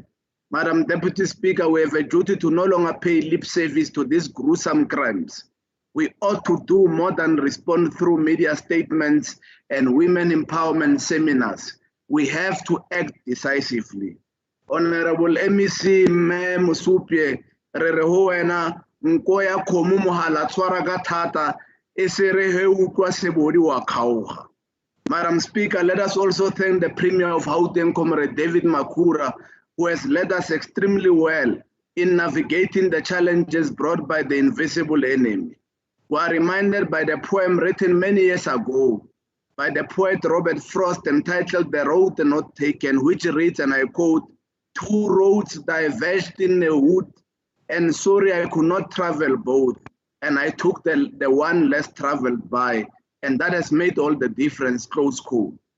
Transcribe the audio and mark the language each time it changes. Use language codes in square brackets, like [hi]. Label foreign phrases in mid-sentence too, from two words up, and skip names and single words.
[en] Madam Deputy Speaker, we have a duty to no longer pay lip service to these gruesome crimes. We ought to do more than respond through media statements and women empowerment seminars. We have to act decisively. Honorable MEC [st] Mme Musupye, re re ho wena nko ya kgomo mohala tshwara ka thata e se re he utlwa sebodi wa kgaoga. [en] Madam Speaker, let us also thank the Premier of Gauteng, Comrade David Makhura, who has led us extremely well in navigating the challenges brought by the invisible enemy. We are reminded by the poem written many years ago by the poet Robert Frost entitled The Road Not Taken, which reads, and I quote, "Two roads diverged in a wood, and sorry I could not travel both, and I took the one less traveled by, and that has made all the difference," close quote.